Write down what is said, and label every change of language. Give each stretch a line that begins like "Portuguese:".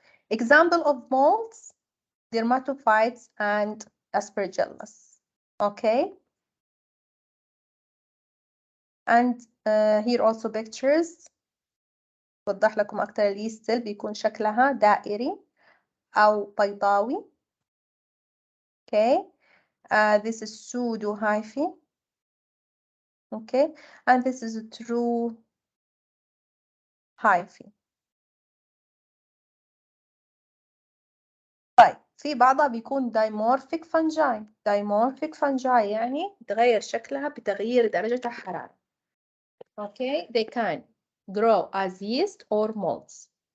English: example of molds dermatophytes and aspergillus. okay. and here also pictures
Arabic: توضح لكم أكتر. اليست سيل بيكون شكلها دائري أو بيضاوي.
English: okay. this is pseudo hyphae. okay. and this is a true hyphae.
Arabic: طيب في بعضها بيكون dimorphic fungi. dimorphic fungi يعني تغير شكلها بتغيير درجة الحرارة.
English: okay. they can grow as yeast or molds.